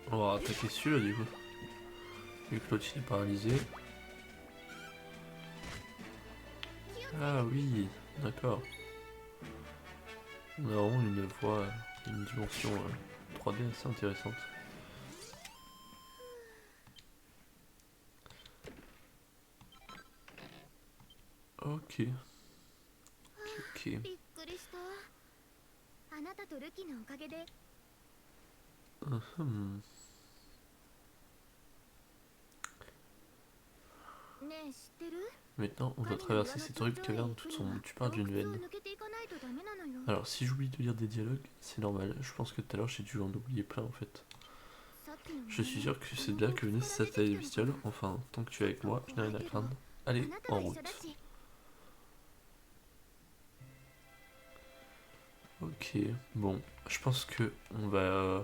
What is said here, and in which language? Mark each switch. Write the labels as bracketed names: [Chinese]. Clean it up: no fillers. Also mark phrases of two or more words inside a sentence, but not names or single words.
[French] pouvoir attaquer celui-là du coup. Vu que l'autre il est paralysé. Ah oui, d'accord. On a vraiment une voie, une dimension 3D assez intéressante. Ok. Ok. [Japanese] びっくりした。あなたとルキのおかげで。 Mhm. ねえ、知ってる？ [French] Maintenant, on doit traverser cette horrible caverne toute sombre. Tu parles d'une veine. Alors, si j'oublie de lire des dialogues, c'est normal. Je pense que tout à l'heure j'ai dû en oublier plein en fait. Je suis sûr que c'est de là que venait cette satellite bestiole. Enfin, tant que tu es avec moi, je n'ai rien à craindre. Allez, en route. Ok, bon, je pense que on va.